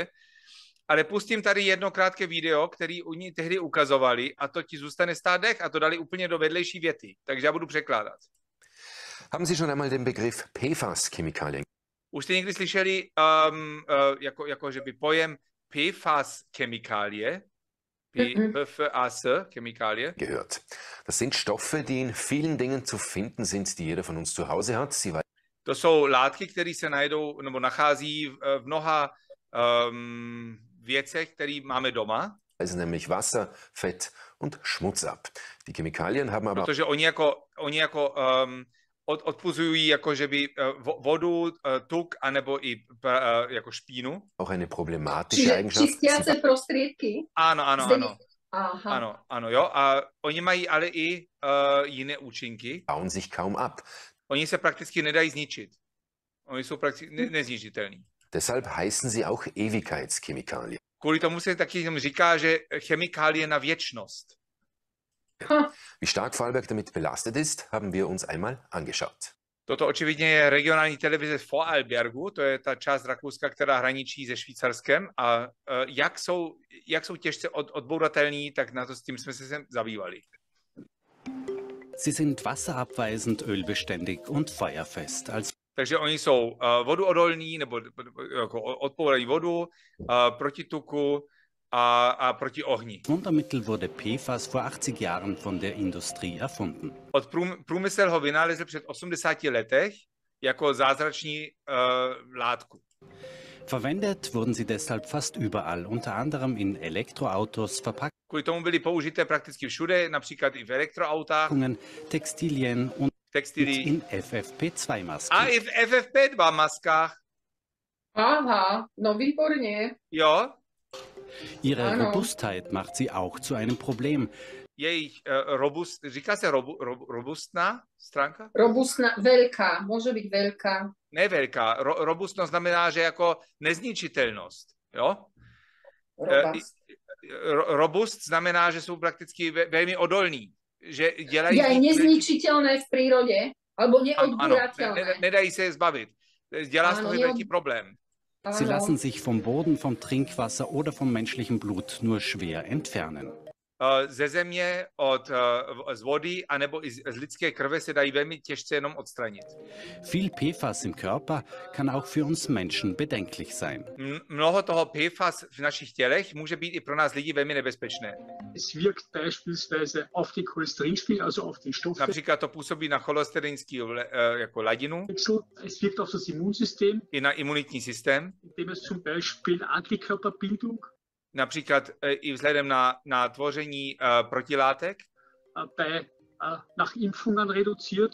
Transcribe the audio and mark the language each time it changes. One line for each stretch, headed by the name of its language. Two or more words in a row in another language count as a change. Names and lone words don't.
Czech: Ale pustím tady jedno krátké video, který oni tehdy ukazovali a to ti zůstane stát dech a to dali úplně do vedlejší věty. Takže já budu překládat.
German: Haben Sie schon einmal den Begriff PFAS-Chemikalien?
Czech: Už jste někdy slyšeli jako že by pojem PFAS-Chemikálie, PFAS,
German: Chemikalien. Gehört. Das sind Stoffe, die in vielen Dingen zu finden sind, die jeder von uns zu Hause hat.
Czech: To jsou látky, které se najdou nebo nachází v mnoha věcech, které máme doma.
German: Also nämlich Wasser, Fett und Schmutz ab. Die Chemikalien haben aber...
Czech: Protože oni odpuzují jako že by vodu, tuk, anebo i jako špínu.
German: Auch eine problematische Eigenschaft.
Slovak: Čistiace prostriedky.
Czech: Ano. Aha. Ano, jo. A oni mají ale i jiné účinky.
German: Bauen sich kaum ab.
Czech: Oni se prakticky nedají zničit. Oni jsou prakticky nezničitelní.
German: Deshalb heißen sie auch Ewigkeitschemikalien.
Czech: Kvůli tomu se taky říká, že chemikálie na věčnost.
German: Wie stark Vorarlberg damit belastet ist, haben wir uns einmal angeschaut.
Czech: Toto očividně je regionální televize v Vorarlbergu, to je ta část Rakouska, která hraničí se Švýcarskem. A jak jsou těžce odbouratelní, tak na to s tím jsme se zabývali.
German: Sie sind wasserabweisend, ölbeständig und feuerfest.
Czech: Takže oni jsou voduodolní, nebo jako odpourají vodu, proti tuku a proti ohni.
German: Wundermittel wurde PFAS vor 80 Jahren von der Industrie erfunden.
Czech: Průmysl ho vynalezl před 80 letech jako zázrační látku.
German: Verwendet wurden sie deshalb fast überall, unter anderem in Elektroautos,
Czech: Kvůli tomu byly použité prakticky všude, například i v elektroautách,
German: Textilien und in FFP2-Masken.
Czech: A i v FFP2 maskách. Aha, no výborně. Jo.
German: Ihre Robustheit macht sie auch zu einem Problem.
Czech: Jejich říká se robustná stránka? Robustná, velká, může být velká. Ne velká. Robustnost znamená, že jako nezničitelnost. Jo? Robust znamená, že jsou prakticky velmi odolní. Že dělají... Je nezničitelné v přírodě, alebo neodbúratelné. Nedají se je zbavit. Dělá z toho velký problém.
German: Sie lassen sich vom Boden, vom Trinkwasser oder vom menschlichen Blut nur schwer entfernen.
Czech: Ze země, z vody, anebo i z lidské krve se dají velmi těžce jenom odstranit.
German: Viel PFAS im Körper kann auch für uns Menschen bedenklich sein.
Czech: Mnoho toho PFAS v našich tělech může být i pro nás lidi velmi nebezpečné.
German: Es wirkt beispielsweise auf die Cholesterinspiegel, also auf den Stoffwechsel.
Czech: Například to působí na cholesterinský jako ladinu.
German: Es wirkt auf das Immunsystem.
Czech: I na imunitní systém.
German: Indem es zum Beispiel Antikörperbildung.
Czech: Například i vzhledem na tvoření protilátek.
German: Nach Impfungen reduziert.